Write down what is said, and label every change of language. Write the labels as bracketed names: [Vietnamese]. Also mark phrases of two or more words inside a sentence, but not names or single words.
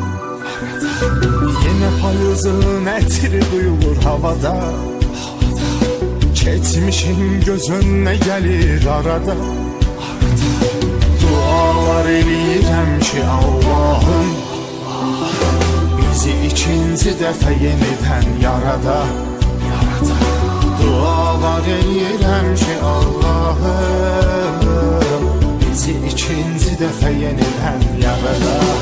[Azerbaijani] Yine payızın ətri duyulur havada, [Turkish] Geçmişin gözüne gelir arada. [Azerbaijani] Dualar eləyirəm ki Allah'ım, bizi ikinci dəfə yenidən yarada. Dualar eləyirəm ki Allah'ım, bizi ikinci dəfə yenidən yarada.